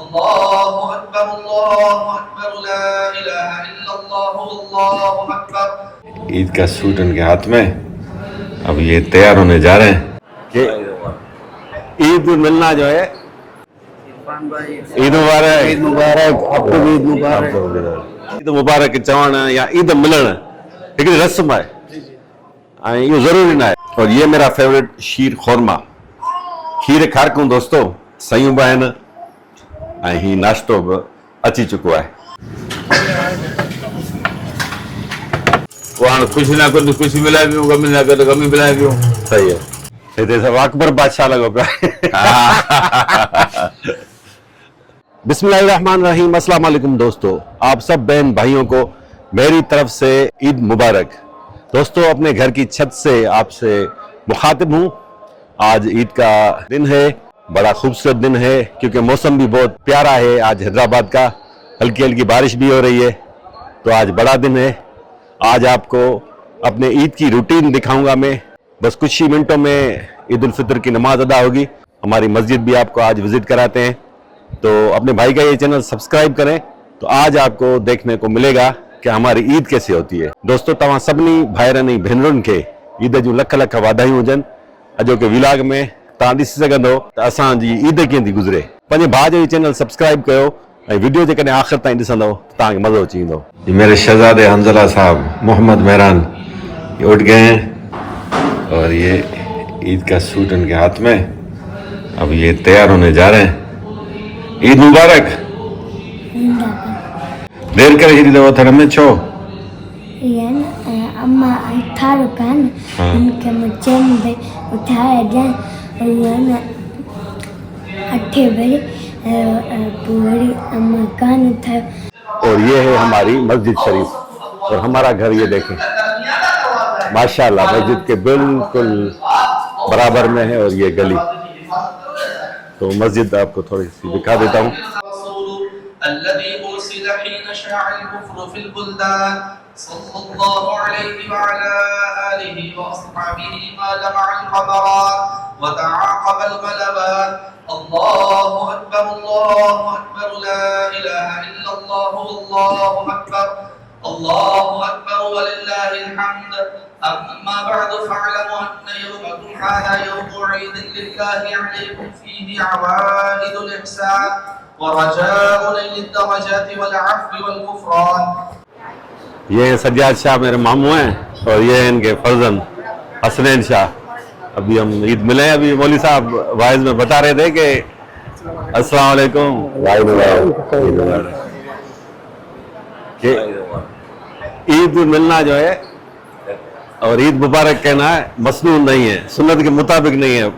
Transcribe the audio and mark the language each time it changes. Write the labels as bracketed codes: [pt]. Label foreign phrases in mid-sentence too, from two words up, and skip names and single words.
[ar] الله أكبر لا إله إلا الله الله أكبر. [hi] ईद का सूट उनके हाथ में, अब ये तैयार होने जा रहे हैं कि ईद मिलना जो है। ईद मुबारक, ईद मुबारक, आपको भी ईद मुबारक। [sd] ईद मुबारक चवण या ईद मिलण हिकिड़ी रस्म [hi] है, ये ज़रूरी ना है। और ये मेरा फेवरेट शीर खोरमा, [sd] खीर खारकूं दोस्तों, सयूं बि आहिनि ऐं ही नाश्तो बि अची चुको आहे। वहाँ खुशी ना कर खुशी मिलाए पियूं, गमी ना कर गमी मिलाए पियूं। [hi] सही है, [sd] हिते सब अकबर बादशाह लॻो पियो आहे। [hi] बिस्मिल्लाहिर्रहमानिर्रहीम, [ar] السلام عليكم [hi] दोस्तों, आप सब बहन भाइयों को मेरी तरफ से ईद मुबारक। दोस्तों, अपने घर की छत से आपसे मुखातिब हूँ। आज ईद का दिन है, बड़ा खूबसूरत दिन है क्योंकि मौसम भी बहुत प्यारा है। आज हैदराबाद का हल्की हल्की बारिश भी हो रही है, तो आज बड़ा दिन है। आज आपको अपने ईद की रूटीन दिखाऊंगा मैं। बस कुछ ही मिनटों में ईद उल फितर की नमाज अदा होगी। हमारी मस्जिद भी आपको आज विजिट कराते हैं, तो अपने भाई का ये चैनल सब्सक्राइब करें, तो आज आपको देखने को मिलेगा कि हमारी ईद कैसे होती है। दोस्तों, [sd] तव्हां सभिनी भाइरनि भेनरुनि खे ईद जूं लख लख वाधायूं हुजनि। अॼोके विलाग में तव्हां ॾिसी सघंदो त असांजी ईद कीअं थी गुज़रे। पंहिंजे भाउ जो चैनल सब्सक्राइब कयो ऐं वीडियो जेकॾहिं आख़िर ताईं ॾिसंदो त तव्हांखे मज़ो अची वेंदो। [hi] मेरे शहजादे हंज़ला साहब मोहम्मद मेहरान ये उठ गए हैं और ये ईद का सूट उनके हाथ में, अब ये तैयार होने जा रहे हैं। [sd] ईद मुबारक। देर करे छॾी अथव थर में, छो? [hi] अम्मा थारो कान उनके मुझे उठाया जाए और 8 बजे पूरी अम्मा कान उठा। और ये है हमारी मस्जिद शरीफ और हमारा घर ये देखें, माशाल्लाह मस्जिद के बिल्कुल बराबर में है। और ये गली, तो मस्जिद आपको थोड़ी सी दिखा देता हूँ। [ar] الذي أرسل حين شاع الكفر في البلدان صلى الله عليه وعلى آله وأصحابه ما جمع القمرات وتعاقب الغلبات الله أكبر لا إله إلا الله والله أكبر الله أكبر ولله الحمد أما بعد فاعلموا أن يومكم هذا يوم عيد لله عليكم فيه عوائد الإحسان ورجاء نيل الدرجات والعفو والغفران। [hi] ये सज्जाद शाह मेरे मामू हैं और ये इनके फर्जंद हसनैन शाह। अभी हम ईद मिले हैं। अभी मौली साहब वाइज में बता रहे थे कि [ar] السلام عليكم [hi] कि ईद मिलना जो है और ईद मुबारक कहना है मसनून नहीं है, सुन्नत के मुताबिक नहीं है।